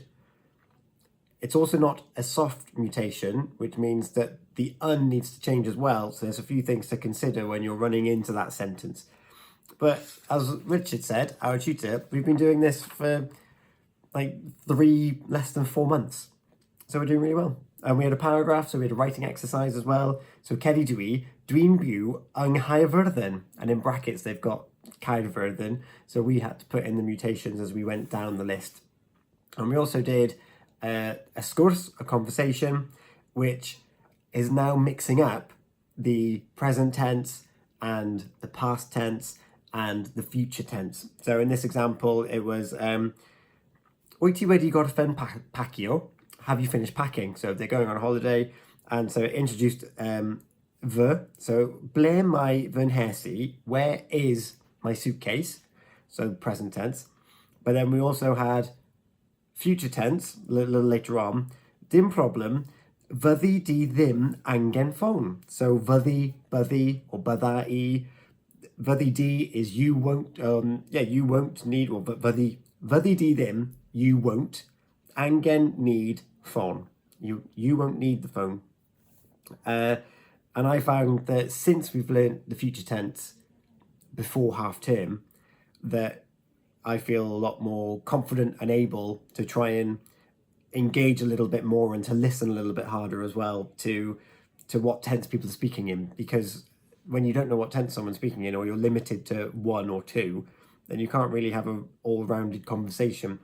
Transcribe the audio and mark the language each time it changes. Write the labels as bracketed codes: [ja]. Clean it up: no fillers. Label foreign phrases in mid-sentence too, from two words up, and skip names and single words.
[en] It's also not a soft mutation, which means that the needs to change as well. So there's a few things to consider when you're running into that sentence. But as Richard said, our tutor, we've been doing this for like less than 4 months. So we're doing really well. And we had a paragraph, so we had a writing exercise as well. [cy] So ceri dwi'n byw yng Nghaerfyrddin. [en] And in brackets, they've got Caerfyrddin. So we had to put in the mutations as we went down the list. And we also did a sgwrs, a conversation, which is now mixing up the present tense and the past tense and the future tense. So in this example, it was, [cy] wyt ti wedi gorffen pacio? [en] Have you finished packing? So they're going on holiday, and so it introduced so [cy] ble mae fy nhesi? [en] Where is my suitcase? So present tense. But then we also had future tense, a little later on. [cy] Dim problem, fyddi di ddim angen ffôn. [en] So fyddi, or [cy] bydda I. Fyddi di [en] is you won't, you won't need, or [cy] fyddi di ddim, [en] you won't. Angen, need, phone. You won't need the phone. And I found that since we've learned the future tense before half term, that I feel a lot more confident and able to try and engage a little bit more and to listen a little bit harder as well to what tense people are speaking in, because when you don't know what tense someone's speaking in, or you're limited to one or two, then you can't really have an all-rounded conversation.